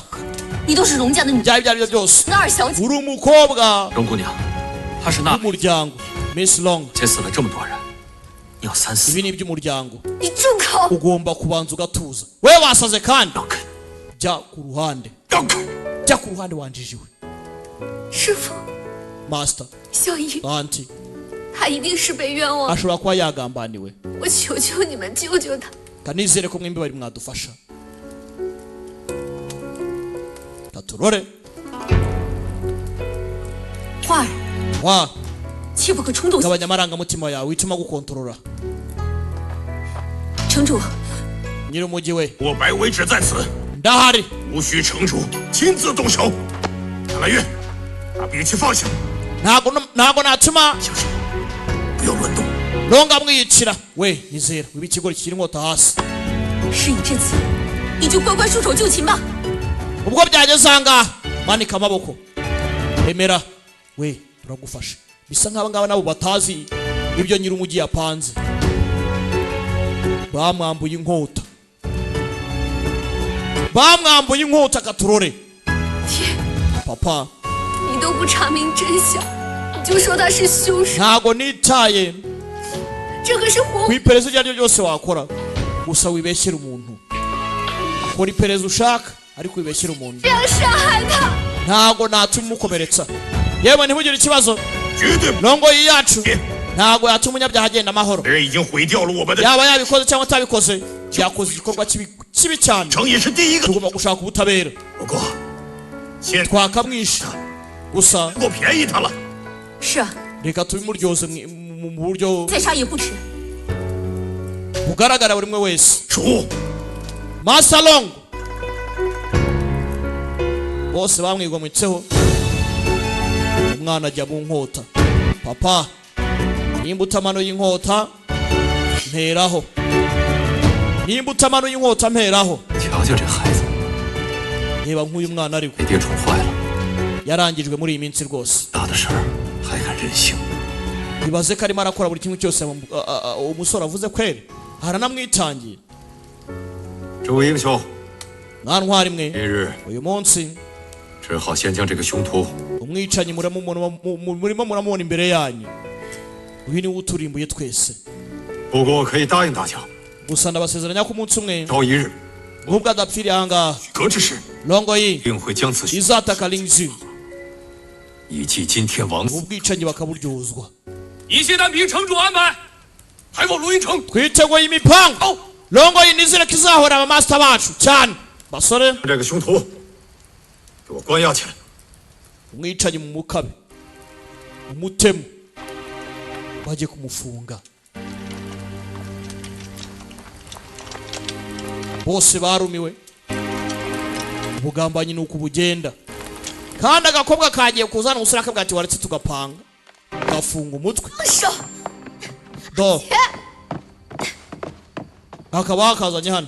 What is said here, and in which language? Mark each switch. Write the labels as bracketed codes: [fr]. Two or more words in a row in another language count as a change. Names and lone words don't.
[zh] 你都是荣家的女， [rw] byari ibyo ari byo byose [zh] 那二小姐 [rw] uri umukobwa [zh] 荣姑娘，她是那 [rw] w'umuryango Miss Long [zh] 劫死了这么多人，你要三思。 [rw] ibi ni iby'umuryango [zh] 你住口！ [rw] ugomba kubanza ugatuza we wasaze kandi [zh] 让开， [rw] jya ku ruhande [zh] 让开！ [rw] jya ku ruhande wanjijiwe [zh] 师傅， [rw] master [zh] 小姨， [rw] anti [zh] 她一定是被冤枉， [rw] ashobora kuba yagambaniwe [zh] 我求求你们救救她！ [rw] kanizere ko mwembi bari mwadufasha katurore [zh] 花儿， [rw] wa [zh] 切不可冲动。 [rw] gabanya amarangamutima yawe wituma gukontorora [zh] 城主， [rw] nyir'umujyi we [zh] 我白维只在此， [rw] ndahari [zh] 无需城主亲自动手。纳兰月，把兵器放下， [rw] ntago natuma [zh] 小心，不要乱动。 [rw] Longa mwiyicira we nizera wiba ikigori kiri inkota hasi [zh] 事已至此，你就乖乖束手就擒吧。 [rw] ubwo byageze ahangaha manika amaboko emera we turagufasha bisa nk'aba ngaba nabo batazi ibyo nyir'umujyi yapanze bamwambuye inkota bamwambuye inkota katurore [zh] 天， [rw] papa [zh] 你都不查明真相，你就说他是凶手， [rw] ntago nitaye [zh] 这可是活 [rw] ku iperereza iryo ari ryo ryose wakora gusa wibeshyera umuntu kora iperereza ushaka ariko wibeshyera umuntu [zh] 这样杀害他。 [rw] ntago natuma umukomeretsa yewe ntibugire ikibazo [zh] 绝对 [rw] Longoyi yacu ntago yatuma umunyabyaha agenda amahoro [zh] 人已经毁掉了我们的 [rw] yaba yabikoze cyangwa atabikoze byakoze igikorwa kibi cyane [zh] 城，也是第一个。 [rw] tugomba gushaka ubutabera [zh] 不过，现在 [rw] twakamwishe gusa [zh] 我便宜他了。是啊， [rw] reka tubimuryoze mu buryo [zh] 再杀也不迟。 [rw] bugaragara buri umwe wese [zh] 主， [rw] Master Long bose bamwigometseho umwana ajya mu nkota papa nimba utamanuye inkota mperaho nimba utamanuye inkota mperaho [zh] 瞧瞧这孩子， [rw] reba nk'uyu mwana ari we [zh] 被爹宠坏了， [rw] yarangijwe muri iyi minsi rwose [zh] 大的事儿还敢任性？ [rw] ibaze ko arimo arakora buri kimwe cyose umusore avuze kweri aranamwitangiye [zh] 诸位英雄， [rw] mwana ntwari mwe [zh] 今日 [rw] uyu munsi [zh] 只好先将这个凶徒 [rw] umwicanyi murimo muramubona imbere yanyu uyu niwe uturimbuye twese [zh] 不过我可以答应大家， [rw] gusa ndabasezeranya ko umunsi umwe [zh] 朝一日， [rw] nk'ubwo adapfiriye ahangaha [zh] 革之时 Longoyi 定会将此 [rw] izataka Lingzhi [zh] 以祭今天王子。 [rw] ubwicanyi bakaburyozwa [zh] 一切单凭城主安排，还望龙吟城 [rw] twiteguye imipango Longoyi nizere ko izahora abamaster bacu cyane basore [zh] 这个凶徒给我关押起来。 [rw] umwicanyi mu mukabe umutemu baje kumufunga bose barumiwe ubugambanyi nuko bugenda kandi agakobwa kagiye kuzana umusore akabwa ati waretse tugapanga gafunga umutwe do akaba akazanye hano